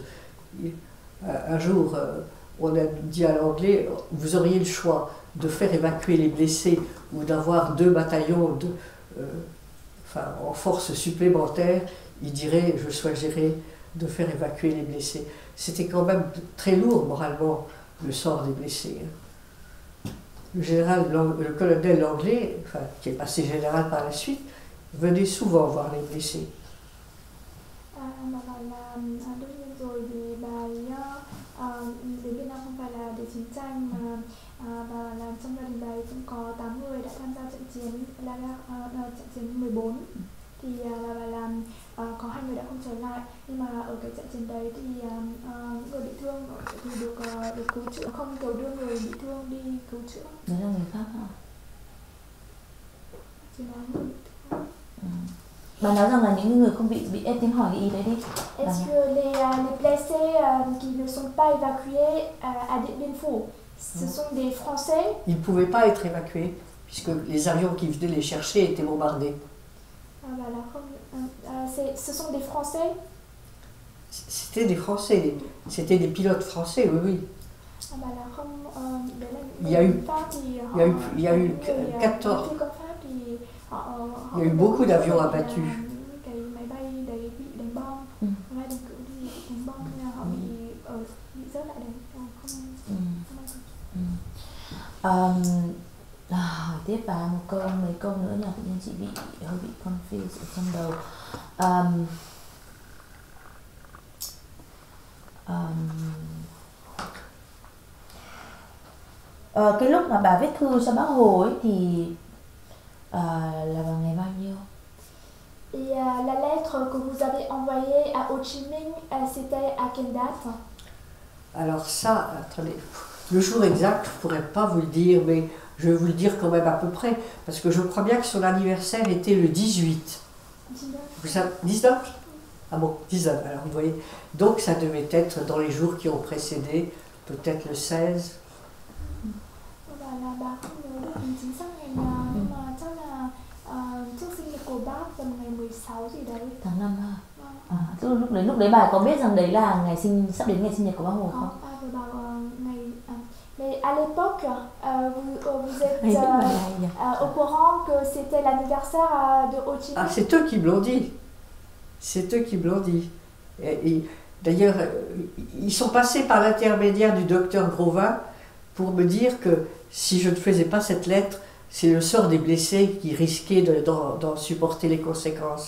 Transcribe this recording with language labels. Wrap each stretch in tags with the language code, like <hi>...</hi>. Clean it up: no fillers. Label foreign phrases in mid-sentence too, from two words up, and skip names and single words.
<fr>Un jour, on a dit à l'anglais, vous auriez le choix de faire évacuer les blessés ou d'avoir 2 bataillons en force supplémentaire. Il dirait, je choisirais de faire évacuer les blessés. C'était quand même très lourd moralement, le sort des blessés. Le colonel Langlais, qui est passé général par la suite, venait souvent voir les blessés.</fr> <vi>Bà bảo là đương nhiên rồi thì bà ấy đến Việt Nam không phải là để chiến tranh mà bà làm trong gia đình bà ấy cũng có 8 người đã tham gia trận chiến trận chiến 14. Thì bà bảo là có 2 người đã không trở lại, nhưng mà ở cái trận chiến đấy thì những người bị thương thì được cứu chữa, không kiểu đưa người bị thương đi cứu chữa. Đấy là người khác hả? Chỉ nói người bị thương. Bà nói rằng là những người không bị em tiếng hỏi cái ý đấy đi.</vi> <fr>Est-ce que les blessés qui ne sont pas évacués à Điện Biên Phủ, ce sont des Français? Ils ne pouvaient pas être évacués, puisque les avions qui venaient les chercher étaient bombardés. Ce sont des Français? C'était des Français, c'était des pilotes français, oui, oui. Il y a eu 14. Il y a eu beaucoup d'avions abattus.</fr> <vi>Hỏi tiếp bà mấy câu nữa là tự nhiên chị hơi bị confused ở trong đầu. Cái lúc mà bà viết thư cho Bác Hồ ấy thì là vào ngày bao nhiêu?</vi> <fr>Et la lettre que vous avez envoyée à Ho Chi Minh, c'était à quelle date? Alors ça, attendez, le jour exact, je ne pourrais pas vous le dire, mais je vais vous le dire quand même à peu près, parce que je crois bien que son anniversaire était le 18. 19. Vous savez, 19? Ah bon, 19, alors vous voyez. Donc ça devait être dans les jours qui ont précédé, peut-être le 16.</fr> <vi>Và là bà không nhớ được chính xác ngày nào, nhưng mà chắc là trước sinh nhật của bác tầm ngày 16 gì đấy. Tháng 5 ha? Lúc đấy bà có biết rằng đấy là sắp đến ngày sinh nhật của Bác Hồ không? Vừa bảo ngày</vi> <fr>mais à l'époque vous êtes au courant que c'était l'anniversaire de Ho Chi Minh. Ah, c'est eux qui me l'ont dit. C'est eux qui me l'ont dit. D'ailleurs, ils sont passés par l'intermédiaire du docteur Grovin pour me dire que si je ne faisais pas cette lettre, c'est le sort des blessés qui risquaient d'en supporter les conséquences.</fr>